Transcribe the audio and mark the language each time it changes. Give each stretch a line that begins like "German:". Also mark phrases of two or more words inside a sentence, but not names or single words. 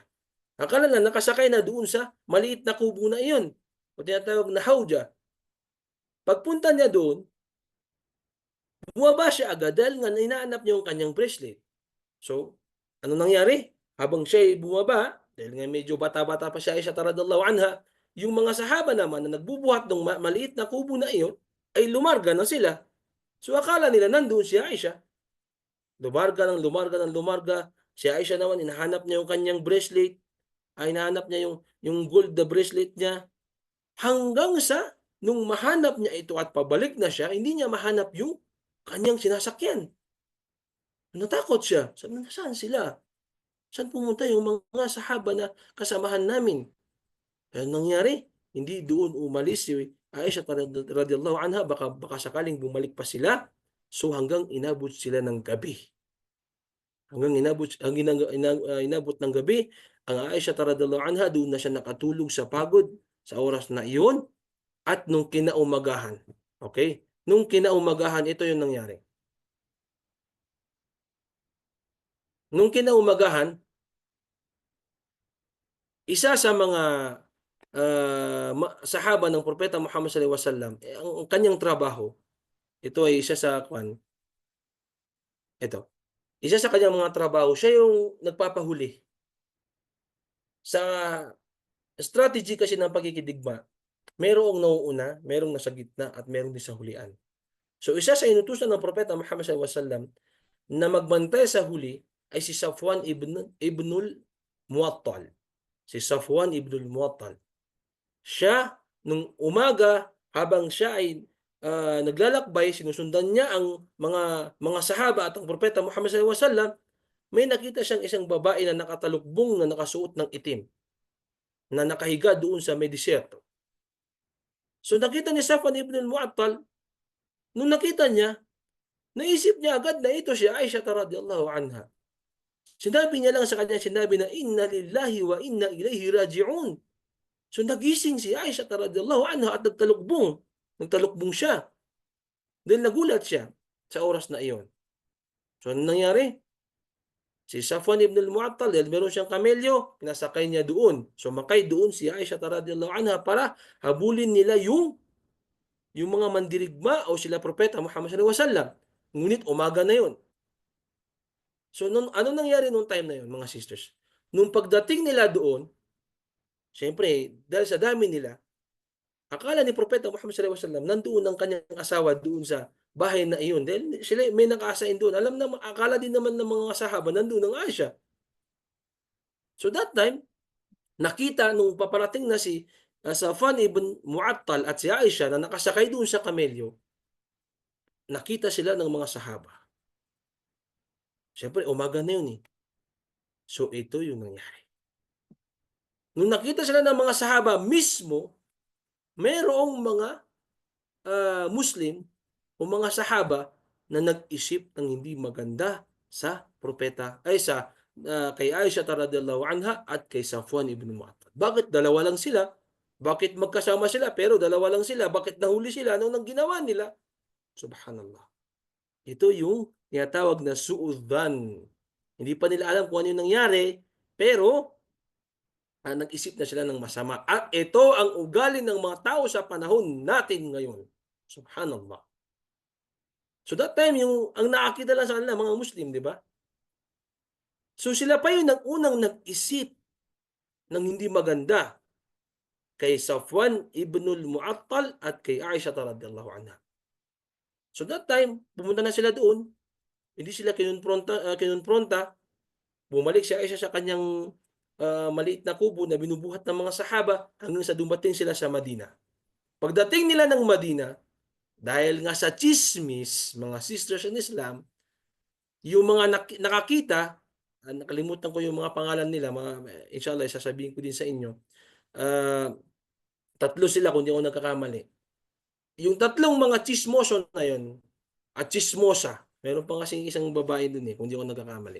Filipino: Akala na nakasakay na doon sa maliit na kubo na iyon, o tinatawag na hawja. Pagpunta niya doon, bumaba siya agad dahil nga hinahanap niya yung kanyang bracelet. So, ano nangyari? Habang siya ay bumaba, dahil nga medyo bata-bata pa siya Aisha
Arabic: رضي الله عنها,
Filipino: yung mga sahaba naman na nagbubuhat ng maliit na kubo na iyon, ay lumarga na sila. So akala nila nandoon si Aisha. Lumarga ng lumarga ng lumarga. Si Aisha naman, hinahanap niya yung kanyang bracelet. Hinahanap niya yung gold na bracelet niya. Hanggang sa nung mahanap niya ito at pabalik na siya, hindi niya mahanap yung kanyang sinasakyan. Natakot siya, sabi niya, "Nasaan sila? Saan pumunta yung mga sahaba na kasamahan namin?" Anong nangyari? Hindi doon umalis si Aisha
Arabic: رضي الله عنها,
Filipino: baka sakaling bumalik pa sila. So hanggang inabot sila ng gabi. Hanggang inabot ang inabot ng gabi, ang Aisha
Arabic: رضي الله عنها
Filipino: doon na siya nakatulog sa pagod sa oras na iyon at nung kinaumagahan, okay? Nung kinaumagahan, ito yung nangyari. Nung kinaumagahan, isa sa mga sahaba ng Propeta Muhammad
Arabic: صلى الله عليه وسلم,
Filipino: ang kanyang trabaho, ito ay isa sa ito, isa sa kanyang mga trabaho, siya yung nagpapahuli. Sa strategy kasi ng pagkikidigma, merong nauuna, merong nasa gitna, at merong din sa hulian. So isa sa inutusan ng Propeta Muhammad
Arabic: صلى الله عليه وسلم
Filipino: na magbantay sa huli ay si Safwan ibnul Muattal. Si Safwan ibnul Muattal. Siya, nung umaga, habang siya ay naglalakbay, sinusundan niya ang mga sahaba at ang Propeta Muhammad
Arabic: صلى الله عليه وسلم,
Filipino: may nakita siyang isang babae na nakatalukbong na nakasuot ng itim, na nakahiga doon sa may disyerto. So nakita ni Safwan ibn al-Mu'attal, nung nakita niya, naisip niya agad na ito si Aisha
Arabic: رضي الله عنها.
Filipino: Sinabi niya lang sa kanya, sinabi na,
Arabic: "إنا لله وإنا إليه راجعون."
Filipino: So nagising si Aisha
Arabic: رضي الله عنها
Filipino: at nagtalukbong. Nagtalukbong siya. Dahil nagulat siya sa oras na iyon. So ano nangyari? Si Safwan ibn al-Mu'attal, dahil meron siyang kamelyo, pinasakay niya doon. Sumakay doon si Aisha
Arabic: رضي الله عنها
Filipino: para habulin nila yung mga mandirigma o sila Propeta Muhammad
Arabic: صلى الله عليه وسلم.
Filipino: Ngunit umaga na yon. So ano nangyari nung time na yon, mga sisters? Nung pagdating nila doon, siyempre, dahil sa dami nila, akala ni Propeta Muhammad
Arabic: صلى الله عليه وسلم
Filipino: nandoon ang kanyang asawa doon sa bahay na iyon. Dahil sila may naka-assign doon. Alam na, akala din naman ng mga sahaba nandoon ang Aisha.
English: So that time,
Filipino: nakita nung paparating na si Safwan ibn Mu'attal at si Aisha na nakasakay doon sa kamelyo, nakita sila ng mga sahaba. Siyempre, umaga na yun eh. So ito yung nangyari. Nung nakita sila ng mga sahaba mismo, mayroong mga Muslim o mga sahaba na nag-isip ng hindi maganda sa propeta ay sa kay Aisha
Arabic: رضي الله عنها
Filipino: at kay Safwan ibn Mu'attal. Bakit dalawa lang sila? Bakit magkasama sila pero dalawa lang sila? Bakit nahuli sila? Ano nang ginawa nila? Subhanallah. Ito yung tinatawag na su'udhan. Hindi pa nila alam kung ano yung nangyari, pero nag-isip na sila ng masama. At ito ang ugali ng mga tao sa panahon natin ngayon. Subhanallah.
English: So that time,
Filipino: ang nakakita lang sa kanila, mga Muslim, di ba? So sila pa yung unang nag-isip ng hindi maganda kay Safwan ibnul Mu'attal at kay Aisha
Arabic: رضي الله عنها.
English: So that time,
Filipino: pumunta na sila doon. Hindi sila kinonfronta. Bumalik si Aisha sa kanyang maliit na kubo na binubuhat ng mga sahaba hanggang sa dumating sila sa Madina. Pagdating nila ng Madina, dahil nga sa chismis, mga
English: sisters in Islam,
Filipino: yung mga nakakita, nakalimutan ko yung mga pangalan nila, inshallah, sasabihin ko din sa inyo. Tatlo sila kung di ako nagkakamali. Yung tatlong mga chismoso na yun, at chismosa, meron pa kasing isang babae dun kung di ako nagkakamali.